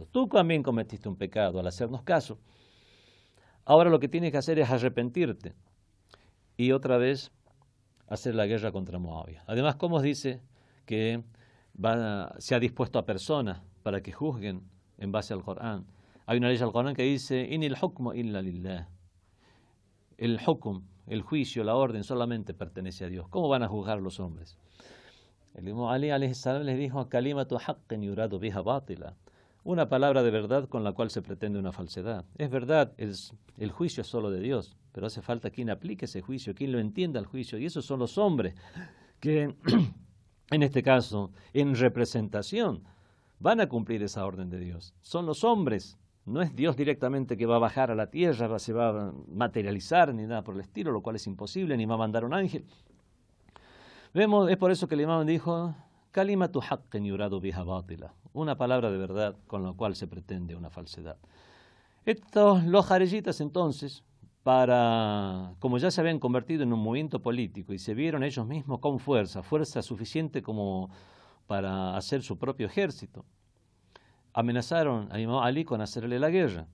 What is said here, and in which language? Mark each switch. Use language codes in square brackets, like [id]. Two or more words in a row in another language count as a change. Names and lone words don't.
[es] Tú también cometiste un pecado al hacernos caso. Ahora lo que tienes que hacer es arrepentirte y otra vez hacer la guerra contra Muawiyah. Además, ¿cómo os dice que se ha dispuesto a personas para que juzguen en base al Corán? Hay una ley del Corán que dice, [ar] إن الحكم إلا لله. [es] El hukm, el juicio, la orden solamente pertenece a Dios. ¿Cómo van a juzgar los hombres? El Imam Ali [ar] عليه السلام [es] les dijo, [ar] كلمة حق يراد بها باطل. [es] Una palabra de verdad con la cual se pretende una falsedad. Es verdad, el juicio es solo de Dios, pero hace falta quien aplique ese juicio, quien lo entienda el juicio, y esos son los hombres que, en este caso, en representación, van a cumplir esa orden de Dios. Son los hombres. No es Dios directamente que va a bajar a la tierra, se va a materializar, ni nada por el estilo, lo cual es imposible, ni va a mandar un ángel. Es por eso que el imam dijo, [ar] كلمة حق يراد بها باطل, [es] una palabra de verdad con la cual se pretende una falsedad. Los jareyitas entonces, como ya se habían convertido en un movimiento político y se vieron ellos mismos con fuerza suficiente como para hacer su propio ejército, amenazaron a Imam Ali con hacerle la guerra.